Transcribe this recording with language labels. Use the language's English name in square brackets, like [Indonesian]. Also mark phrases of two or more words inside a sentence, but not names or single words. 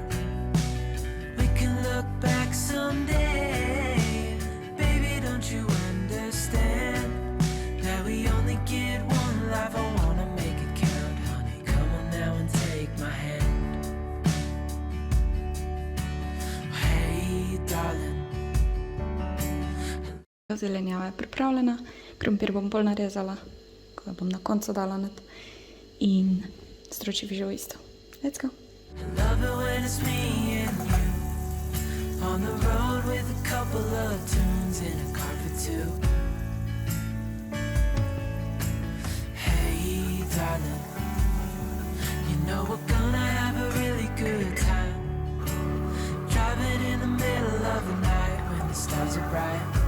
[English] We can look back someday, baby, don't you understand that we only get one life? I wanna make it count, honey, come on now and take my hand. Hey darling. [Slovenian] Zelenjava je pripravljena, krompir bom pol narezala, ko ga bom na koncu dala not in stročji fižol isto. [English] Let's go! I love it when it's me and you, on the road with a couple of tunes in a car for two. Hey darling, you know we're gonna have a really good time, driving in the middle of the night when the stars are bright.